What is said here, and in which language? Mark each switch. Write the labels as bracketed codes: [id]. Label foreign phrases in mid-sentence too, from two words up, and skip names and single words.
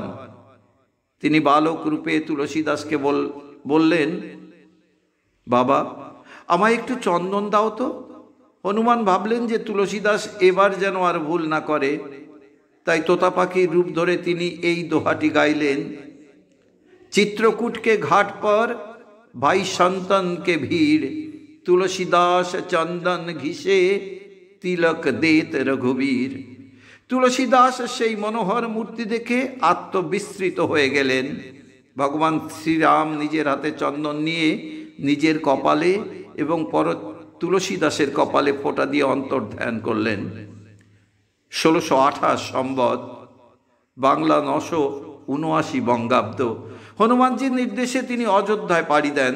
[bn] তিনি বালক রূপে তুলসীদাসকে বললেন, বাবা, আমায় একটু চন্দন দাও তো। হনুমান ভাবলেন যে তুলসীদাস এবার যেন আর ভুল না করে, তাই তোতা পাখির রূপ ধরে তিনি এই দোহাটি গাইলেন। [hi] चित्रकूट के घाट पर भाई संतन के भीड़, तुलसीदास चंदन घिसे तिलक देत रघुबीर। [bn] तुलसीदास সেই মনোহর মূর্তি দেখে আত্মবিস্মৃত হয়ে গেলেন। ভগবান শ্রীরাম নিজের হাতে চন্দন নিয়ে নিজের কপালে এবং পর তুলসীদাসের কপালে ফোঁটা দিয়ে অন্তর্ধান করলেন। 1628 সম্বত বাংলা 979 বঙ্গাব্দ হনুমানজির নির্দেশে তিনি অযোধ্যায় পাড়ি দেন।